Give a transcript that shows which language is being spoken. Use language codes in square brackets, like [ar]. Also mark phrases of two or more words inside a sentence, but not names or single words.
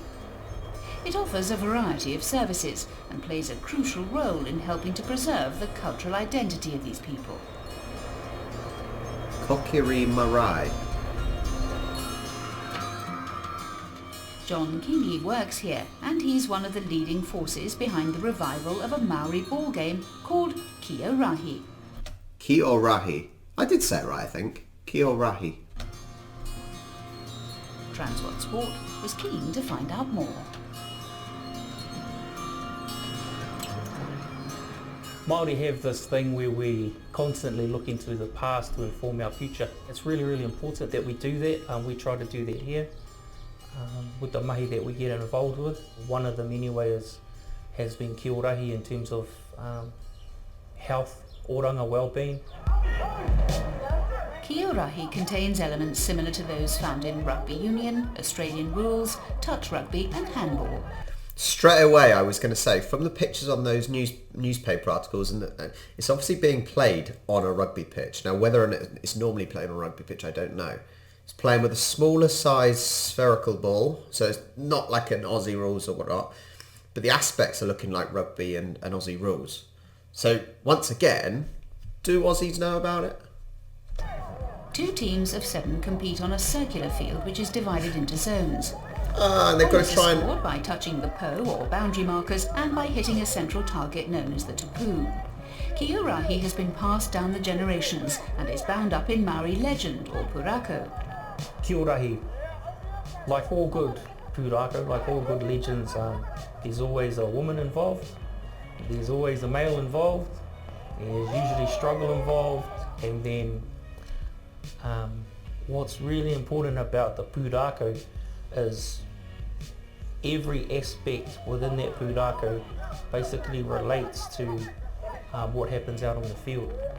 [en] It offers a variety of services and plays a crucial role in helping to preserve the cultural identity of these people. Kokiri Marai. John Kingi works here, and he's one of the leading forces behind the revival of a Maori ball game called Ki-O-Rahi. Ki-O-Rahi. I did say it right, I think. Ki-O-Rahi. Transworld Sport was keen to find out more. Maori have this thing where we constantly look into the past to inform our future. It's really, really important that we do that. We try to do that here with the mahi that we get involved with. One of them anyway has been Ki-O-Rahi in terms of health, oranga, well-being. Ki-O-Rahi contains elements similar to those found in Rugby Union, Australian rules, touch rugby and handball. Straight away, I was going to say, from the pictures on those newspaper articles, and it's obviously being played on a rugby pitch. Now, whether or not it's normally played on a rugby pitch, I don't know. It's playing with a smaller size spherical ball, so it's not like an Aussie rules or whatnot, but the aspects are looking like rugby and Aussie rules. So, once again, do Aussies know about it? 2 teams of 7 compete on a circular field which is divided into zones. And they've got to try and... scored by touching the po or boundary markers and by hitting a central target known as the tupu. Ki-O-Rahi has been passed down the generations and is bound up in Maori legend or purakau. Ki-O-Rahi, like all good purakau, like all good legends, there's always a woman involved, there's always a male involved, there's usually struggle involved, and then what's really important about the purakau is every aspect within that purakau basically relates to what happens out on the field.